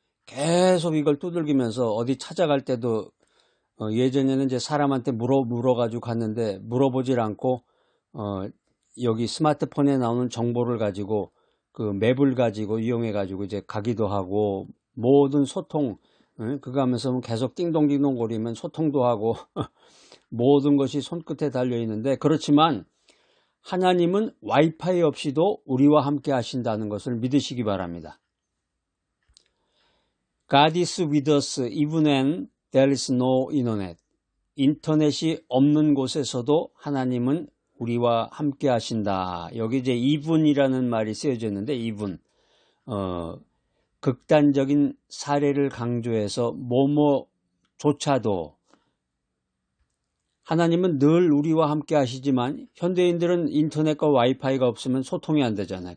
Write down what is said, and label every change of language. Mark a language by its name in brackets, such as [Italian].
[Korean] 계속 이걸 두들기면서 어디 찾아갈 때도 예전에는 이제 사람한테 물어가지고 갔는데 물어보질 않고 여기 스마트폰에 나오는 정보를 가지고 그 맵을 가지고 이용해 가지고 이제 가기도 하고, 모든 소통 그거 하면서 계속 띵동띵동 거리면 소통도 하고 모든 것이 손끝에 달려 있는데, 그렇지만 하나님은 와이파이 없이도 우리와 함께 하신다는 것을 믿으시기 바랍니다. [English] God is with us even when there is no internet. [Korean] 인터넷이 없는 곳에서도 하나님은 우리와 함께 하신다. 여기 이제 이분이라는 말이 쓰여져 있는데, 이분 극단적인 사례를 강조해서 뭐뭐조차도 하나님은 늘 우리와 함께 하시지만, 현대인들은 인터넷과 와이파이가 없으면 소통이 안 되잖아요.